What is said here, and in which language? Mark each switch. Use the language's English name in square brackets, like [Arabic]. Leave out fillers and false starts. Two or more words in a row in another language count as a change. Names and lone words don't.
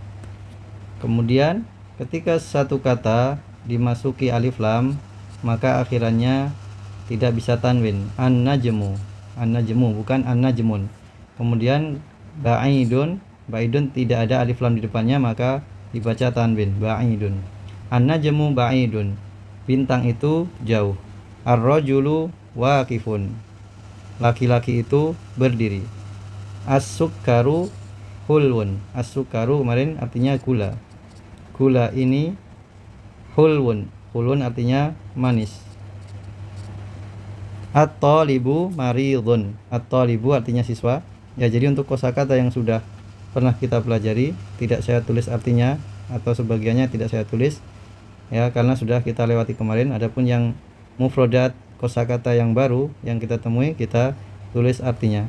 [Indonesian] Kemudian ketika satu kata dimasuki alif lam, maka akhirannya tidak bisa tanwin. An-najmu bukan an-najmun. Kemudian ba'idun tidak ada alif lam di depannya, maka dibaca tanwin, ba'idun. [Arabic] النجم بعيد, [Indonesian] bintang itu jauh. [Arabic] الرجل واقف, [Indonesian] laki-laki itu berdiri. [Arabic] السكر حلو, [Indonesian] as-sukkaru kemarin artinya gula. Gula ini hulwun artinya manis. [Arabic] الطالب مريض, [Indonesian] at-talibu artinya siswa. Ya, jadi untuk kosakata yang sudah pernah kita pelajari, tidak saya tulis artinya, atau sebagiannya tidak saya tulis, ya, karena sudah kita lewati kemarin. Adapun yang mufrodat, kosakata yang baru yang kita temui, kita tulis artinya.